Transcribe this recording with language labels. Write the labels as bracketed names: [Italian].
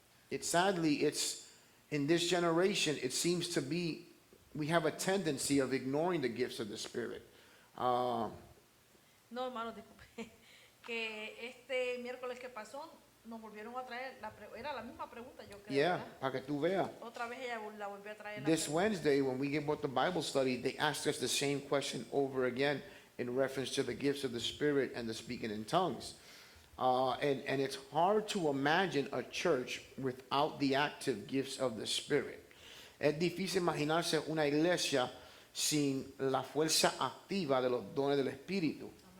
[English] It's in this generation, it seems to be, we have a tendency of ignoring the gifts of the Spirit. [Spanish] No, hermano, disculpe. Que este miércoles que pasó nos volvieron a traer, era la misma pregunta, yo creo. [English] Yeah, [Spanish] ¿verdad? para que tú veas. Otra vez ella la volvió a traer. [English] This Wednesday, when we gave about the Bible study, they asked us the same question over again in reference to the gifts of the Spirit and the speaking in tongues. And it's hard to imagine a church without the active gifts of the Spirit. [Spanish] Es difícil imaginarse una iglesia sin la fuerza activa de los dones del Espíritu.